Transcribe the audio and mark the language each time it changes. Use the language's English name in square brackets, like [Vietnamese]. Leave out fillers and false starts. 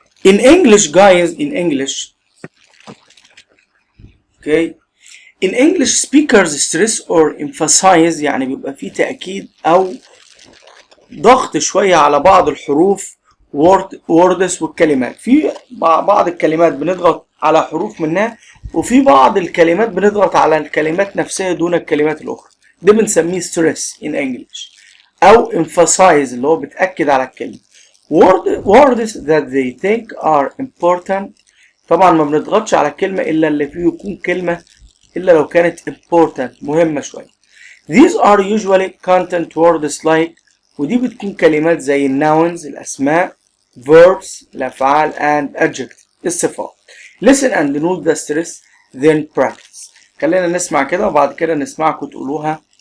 [English] In English, guys, in English, okay, in English speakers stress or emphasize [Arabic] يعني بيبقى فيه تأكيد أو ضغط شوية على بعض الحروف [English] words والكلمات. [Arabic] في بعض الكلمات بنضغط على حروف منها وفي بعض الكلمات بنضغط على الكلمات نفسها دون الكلمات الأخرى. ده بنسميه [English] stress in English [Arabic] أو emphasize اللي هو بتأكد على الكلمة. [English] words that they think are important. [Arabic] طبعا ما بنضغطش على الكلمة إلا اللي فيه يكون كلمة إلا لو كانت important مهمة شوية. [English] These are usually content words like [Arabic] ودي بتكون كلمات زي [English] nouns الأسماء verbs الأفعال and adjectives [Arabic] الصفات. [English] listen and note the stress then practice. [Arabic] خلينا نسمع كده وبعد كده نسمعكم تقولوها.